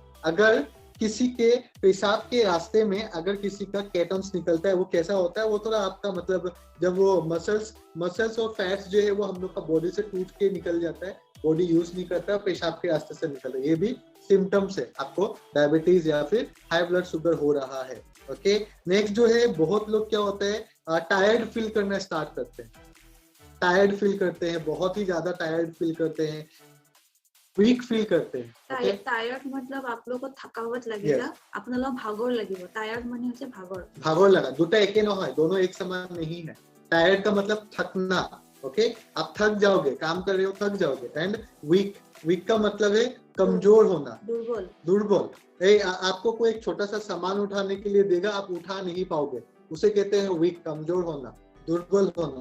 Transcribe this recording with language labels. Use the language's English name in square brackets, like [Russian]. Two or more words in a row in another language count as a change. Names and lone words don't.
[Hindi] अगर किसी के पेशाब के रास्ते में अगर किसी का केटोन्स निकलता है, वो कैसा होता है, वो थोड़ा आपका मतलब जब वो मसल्स और फैट्स जो है वो हम लोग का बॉडी से टूट के निकल जाता है, बॉडी यूज नहीं करता, पेशाब के रास्ते से निकलता है, ये भी सिम्टम्स है आपको डायबिटीज या फिर [English] high blood sugar [Hindi] हो रहा है। ओके, नेक्स्ट जो है, बहुत लोग क्या होता है [English] tired feel [Hindi] करना स्टार्ट करते हैं, [English] tired feel [Hindi] करते हैं, बहुत ही ज्यादा [English] tired feel [Hindi] करते हैं, [English] weak feel [Hindi] करते हैं। টায়ার্ড मतलब आप लोग को थकावट लगेगा, [Bangla] আপনারা ভাগৰ লাগিব। টায়ার্ড মানে হচ্ছে [Assamese] ভাগৰ লাগা, দুটা একে নহয়, [Hindi] दोनों एक समान नहीं है। टायर्ड का मतलब थकना। ओके, आप थक जाओगे, काम कर रहे हो थक जाओगे। एंड वीक का मतलब है कमजोर होना, दुर्बल। आपको कोई एक छोटा सा सामान उठाने के लिए देगा, आप उठा नहीं पाओगे, उसे कहते हैं वीक, कमजोर होना, दुर्बल होना।